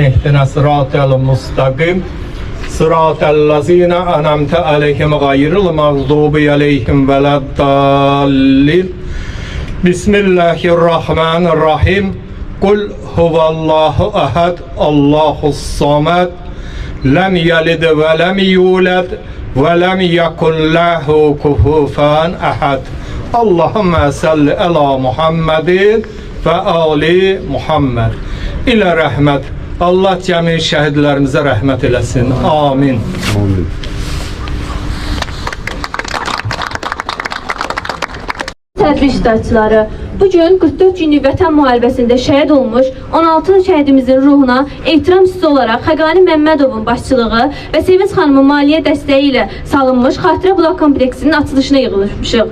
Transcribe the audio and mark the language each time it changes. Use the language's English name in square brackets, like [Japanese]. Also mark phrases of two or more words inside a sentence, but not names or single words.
[Arabic] اهدنا الصراط المستقيم. صراط الذين أنعمت عليهم غير المغضوب عليهم ولا الضالين. بسم الله الرحمن الرحيم. قل هو الله أحد. الله الصمد. لم يلد ولم يولد ولم يكن له كفوا أحد. اللهم صل على محمد وآل محمد. [Azerbaijani] İle rahmet Allah cəmi şəhidlərimizə rəhmət eləsin. Amin. Amin. Tədbir iştirakçıları, bugün 44 günlük vətən müharibəsində şəhid olmuş 16 şəhidimizin ruhuna ehtiram hissi olaraq Xəqani Məmmədovun başçılığı və Sevinç xanımın maliyyə dəstəyi ilə salınmış Xatirə Bulaq kompleksinin açılışına yığılmışıq.